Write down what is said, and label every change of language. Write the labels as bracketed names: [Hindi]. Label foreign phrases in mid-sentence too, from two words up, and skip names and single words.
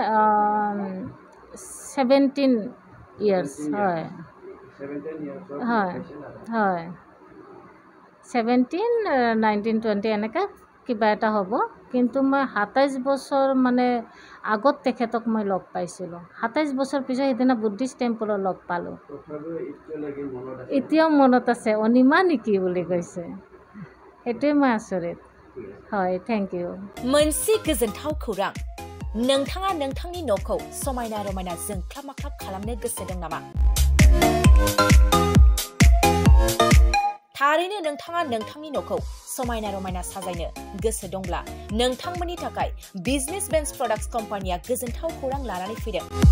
[Assamese] 17 years হয় হয় হয় 17, 19, 20 এনেকৈ কিবা এটা হ'ব কিন্তু মই 27 বছৰ মানে আগত তেখেতক মই লগ পাইছিলোঁ 27 বছৰ পিছত সেইদিনা [English] Buddhist temple [Assamese] লগ পালোঁ এতিয়াও মনত আছে অনিমা নেকি বুলি কৈছে সেইটোৱে মই আচৰিত হয় [English] thank you [Bodo] मोनसे गोजोनथाव खौरां नोंथाङा नोंथांनि न'खौ समायना रमायना जोंख्लाब माख्लाब खालामनो गोसो दं नामा थारैनो नोंथाङा नोंथांनि न'खौ समायना रमायना साजायनो गोसो दंब्ला नोंथांमोननि थाखाय बिजनेस बेन्स प्रडाक्ट्स कम्पानिया गोजोनथाव खौरां लानानै फैदों